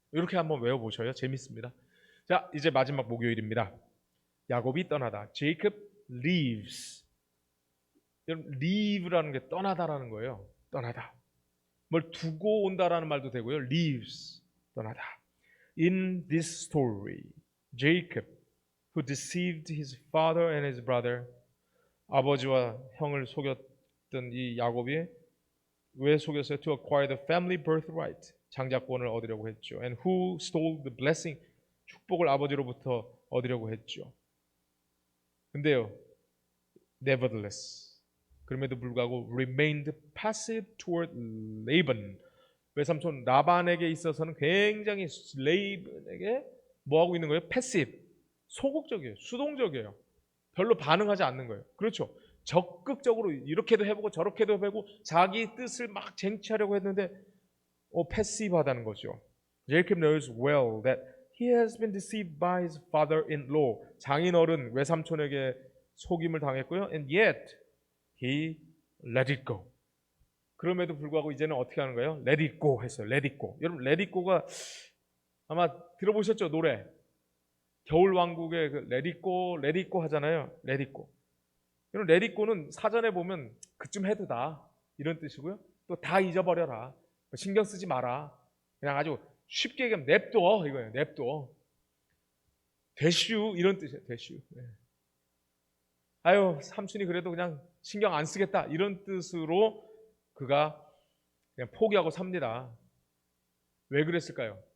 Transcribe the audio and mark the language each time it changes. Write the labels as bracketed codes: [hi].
[ko] 이렇게 한번 외워보셔요. 재밌습니다. 자, 이제 마지막 목요일입니다. 야곱이 떠나다. [en] Jacob leaves. [ko] 여러분, leave라는 게 떠나다라는 거예요. 떠나다. 뭘 두고 온다라는 말도 되고요. leaves, 떠나다. [en] In this story, Jacob, who deceived his father and his brother, [ko] 아버지와 형을 속였던 이 야곱이 왜 속였어요? [en] To acquire the family birthright, [ko] 장자권을 얻으려고 했죠. [en] And who stole the blessing, [ko] 축복을 아버지로부터 얻으려고 했죠. [en] 근데요, nevertheless, [ko] 그럼에도 불구하고 [en] remained passive toward Laban. [ko] 외삼촌 라반에게 있어서는 굉장히 레이반에게 뭐 하고 있는 거예요? passive, 소극적이에요. 수동적이에요. 별로 반응하지 않는 거예요. 그렇죠. 적극적으로 이렇게도 해보고 저렇게도 해보고 자기 뜻을 막 쟁취하려고 했는데 패시브하다는 거죠. [en] Jacob knows well that he has been deceived by his father-in-law. [ko] 장인어른 외삼촌에게 속임을 당했고요. [en] And yet he let it go. [ko] 그럼에도 불구하고 이제는 어떻게 하는 거예요? [en] Let it go 했어요. Let it go. [ko] 여러분 Let it go가 아마 들어보셨죠? 노래. 겨울왕국의 그 Let it go, Let it go 하잖아요. [en] Let it go. [ko] 여러분 Let it go는 사전에 보면 그쯤 해도 다 이런 뜻이고요. 또 다 잊어버려라. 신경 쓰지 마라. 그냥 아주 쉽게 얘기하면 냅둬 이거예요. 냅둬. 대슈 이런 뜻이에요. 대슈. 네. 아유 삼촌이 그래도 그냥 신경 안 쓰겠다 이런 뜻으로 그가 그냥 포기하고 삽니다. 왜 그랬을까요?